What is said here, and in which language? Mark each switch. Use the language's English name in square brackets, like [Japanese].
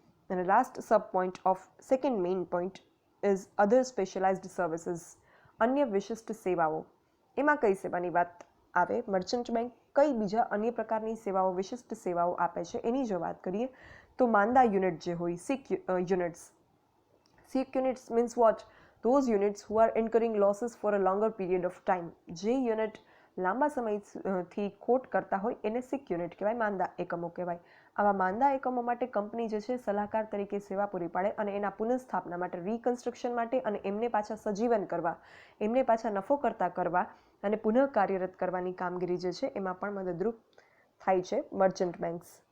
[English] અને last sub point of second main point is other specialized services, [Gujarati] અન્ય વિશિષ્ટ સેવાઓ. એમાં કઈ સેવાની વાત આવે? મર્ચન્ટ બેંક કઈ બીજા અન્ય પ્રકારની સેવાઓ, વિશિષ્ટ સેવાઓ આપે છે એની જો વાત કરીએ તો માંદા યુનિટ જે હોય, સિક units. [English] Sick units means what? Those units who are incurring losses for a longer period of time. [Gujarati] જે યુનિટ લાંબા સમયથી ખોટ કરતા હોય એને સિક યુનિટ કહેવાય, માંદા એકમો કહેવાય. આવા માંદા એકમો માટે કંપની જે છે સલાહકાર તરીકે સેવા પૂરી પાડે અને એના પુનઃસ્થાપના માટે, રિકન્સ્ટ્રક્શન માટે અને એમને પાછા સજીવન કરવા, એમને પાછા નફો કરતા કરવા અને પુનઃ કાર્યરત કરવાની કામગીરી જે છે એમાં પણ મદદરૂપ થાય છે મર્ચન્ટ બેંક્સ.